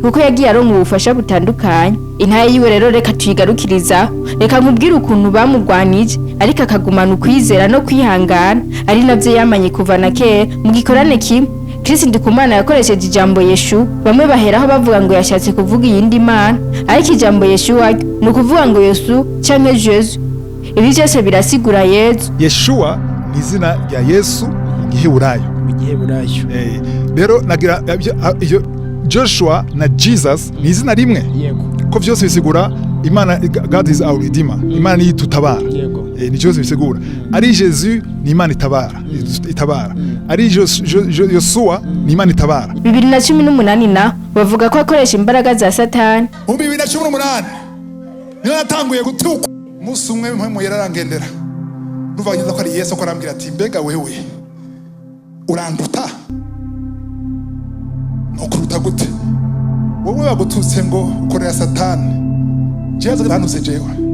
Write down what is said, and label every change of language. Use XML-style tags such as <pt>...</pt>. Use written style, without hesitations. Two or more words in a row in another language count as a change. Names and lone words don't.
<rn>kuko yagiye aronka ubufasha butandukanye intaye yiwe rero reka tuyigarukiriza reka nkubwire ukuntu bamugwanije ariko akagumana ukwizera no kwihangana ari navyo yamanye kuva na kera mu gikorane kimwe Chris Ndikumana yakoresheje ijambo Yeshu bamwe baheraho bavuga ngo yashatse kuvuga iyindi Mana ariko ijambo Yeshua ni ukuvuga ngo Yesu canke Jesus ibi byose birasigura Yesu Yeshua ni izina rya Yesu mu Giheburayo rero nagira iyo Joshua na Jesus ni izina rimwe ko byose bisigura Imana</rn> <en>God is our redeemer</en> <rn>Imana ni tutabara ni cyose bisigura ari Jesus ni Imana itabara ari Yoshua ni Imana itabara 2018 na bavuga ko akoresha imbaraga za Satani mu 2018 niyo yatanguye gutuka umunsi umwe mu yararangendera nuvanyuza ko ari Yesu ko arambwira ati mbega wewe uranduta nukuruta gute wowe wagututse ngo ukorera satani jewe banutse jewe</rn>